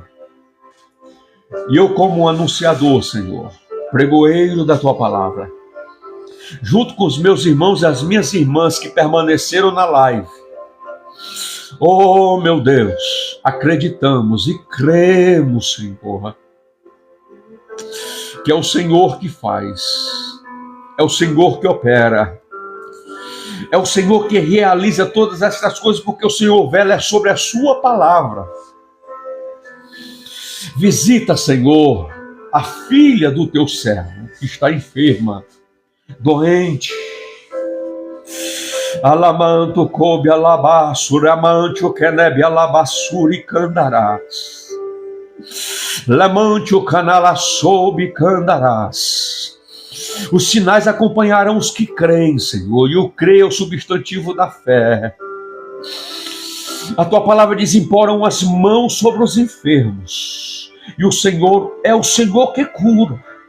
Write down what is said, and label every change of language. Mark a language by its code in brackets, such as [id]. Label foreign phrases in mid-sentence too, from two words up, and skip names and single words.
[pt] E eu, como um anunciador, Senhor, pregoeiro da tua palavra, junto com os meus irmãos e as minhas irmãs que permaneceram na live, oh, meu Deus, acreditamos e cremos, Senhor, que é o Senhor que faz, é o Senhor que opera, é o Senhor que realiza todas estas coisas, porque o Senhor vela sobre a sua palavra. Visita, Senhor, a filha do teu servo, que está enferma, doente. Alamanto coube alabassura, amante o kenebe alabassuri candarás. Lamante o canala soube candarás. Os sinais acompanharão os que creem, Senhor, e o crer é o substantivo da fé. A tua palavra diz: imporam as mãos sobre os enfermos, e o Senhor é o Senhor que cura.